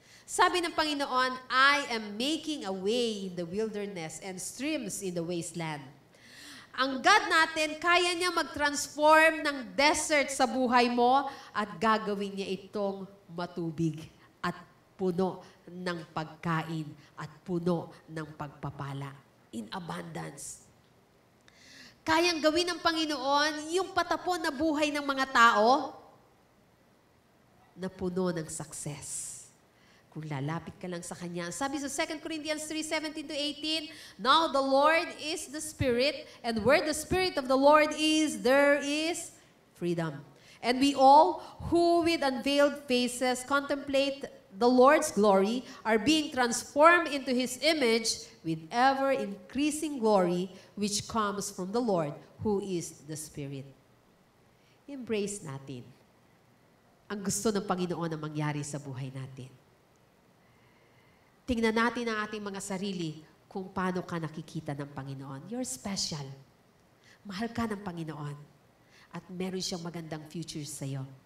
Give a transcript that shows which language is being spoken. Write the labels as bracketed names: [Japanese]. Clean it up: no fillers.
[Filipino] Sabi ng Panginoon, [English] I am making a way in the wilderness and streams in the wasteland. [Filipino] Ang God natin, kaya niya mag-transform ng desert sa buhay mo at gagawin niya itong matubig at puno ng pagkain at puno ng pagpapala [English] in abundance. [Filipino] Kayang gawin ng Panginoon yung patapon na buhay ng mga tao na puno ng success. Kung lalapit ka lang sa Kanya. Sabi sa [English] 2 Corinthians 3:17-18, now the Lord is the Spirit, and where the Spirit of the Lord is, there is freedom. And we all, who with unveiled faces contemplate the Lord's glory, are being transformed into His image with ever-increasing glory, which comes from the Lord, who is the Spirit. [Filipino] Embrace natin ang gusto ng Panginoon na mangyari sa buhay natin. Tingnan natin ang ating mga sarili kung paano ka nakikita ng Panginoon. [English] You're special. [Filipino] Mahal ka ng Panginoon. At meron siyang magandang future sa'yo.